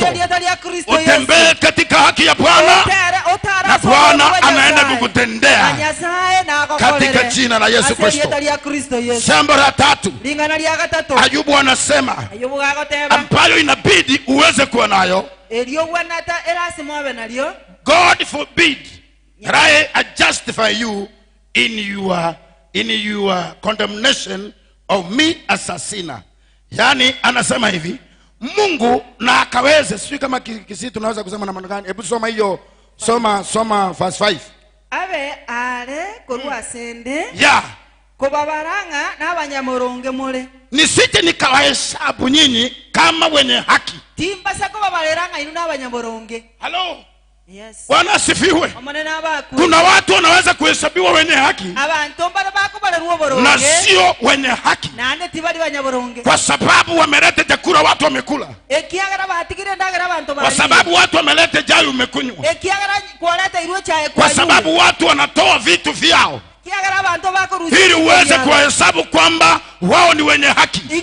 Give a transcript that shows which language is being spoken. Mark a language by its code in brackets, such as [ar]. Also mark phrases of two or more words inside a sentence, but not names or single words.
[sw] Utembee katika haki ya Bwana, na Bwana anaenda kukutendea katika jina la Yesu Kristo. Jambo la tatu Ayubu anasema ambayo inabidi uweze kuwa nayo, [en] God forbid that I justify you in your condemnation of me as a sinner. [sw] Yani anasema hivi, Mungu na akaweze, sio kama kisi tunaweza kusema na maana gani? Hebu soma hiyo, soma verse 5. [guz] Abe ale korwa sende ya kobabaranga n'abanyamuronge mule, [sw] nisije nikawahesabu nyinyi kama wenye haki. [guz] Timba sako babaranga inu n'abanyamuronge. [en] Hello. Yes. [sw] Bwana asifiwe. Kuna watu wanaweza kuhesabiwa wenye haki na sio wenye haki, kwa sababu wameleta chakula watu wamekula, kwa sababu watu wameleta chai umekunywa, kwa sababu watu wanatoa vitu vyao ili uweze kuhesabu kwamba wao ni wenye haki.